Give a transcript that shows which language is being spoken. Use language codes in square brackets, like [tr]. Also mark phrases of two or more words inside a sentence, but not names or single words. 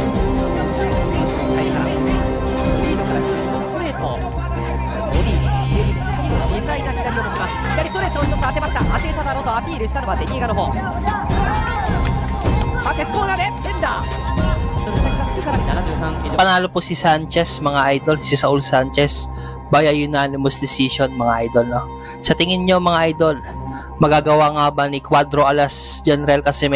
[ja] スタイルからリードから右のストレートボディに自在な左を持ちます。左ストレートを一つ当てました。当てただろうとアピールしたのはレニエガの方。サンチェスコーナーで連打決着がつくから73以上。 [tl] Panalo po si Sanchez mga idol, si Saul Sanchez [en] by a unanimous decision [tl] mga idol, no? Sa tingin nyo mga idol, magagawa nga ba ni Cuadro Alas General Casimero